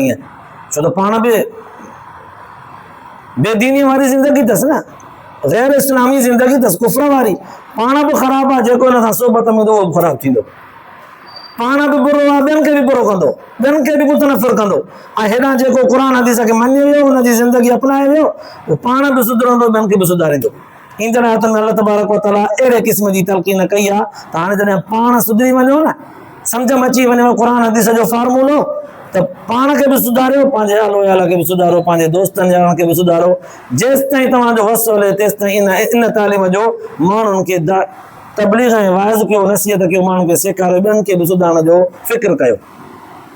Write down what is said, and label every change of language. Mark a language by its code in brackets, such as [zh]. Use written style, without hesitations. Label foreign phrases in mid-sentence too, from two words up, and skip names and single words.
[sd] ईअं छो त पाण बि बेदीनी वारी ज़िंदगी अथसि न, ग़ैर इस्लामी ज़िंदगी अथसि, कुफ्र वारी। पाण बि ख़राबु आहे, जेको हिन सां सोबत में ईंदो उहो बि ख़राबु थींदो। पाण बि बुरो आहे, ॿियनि खे बि बुरो कंदो, ॿियनि खे बि मुतनफ़िर कंदो। ऐं हेॾां जेको क़ुर हदीस खे मञी वियो, हुनजी ज़िंदगी अपनाए वियो, उहो पाण बि सुधरंदो, ॿियनि खे बि सुधारींदो। ईंदड़ आयतुनि में [ar] الله تبارك وتعالى [sd] अहिड़े क़िस्म जी तलक़ीन कई आहे त हाणे जॾहिं पाण सुधरी वञो न, सम्झ में अची वञेव क़ुर हदीस जो फॉर्मूलो, त पाण खे बि सुधारियो, पंहिंजे आलो याला खे बि सुधारो, पंहिंजे दोस्तनि यारनि खे बि सुधारो। जेसि ताईं तव्हांजो वस हले तेसि ताईं इन तालीम जो माण्हुनि खे तबलीग ऐं वाइज़ कयो, नसीहत कयो, माण्हुनि खे सेखारियो, ॿियनि खे बि सुधारण जो फ़िक्र कयो।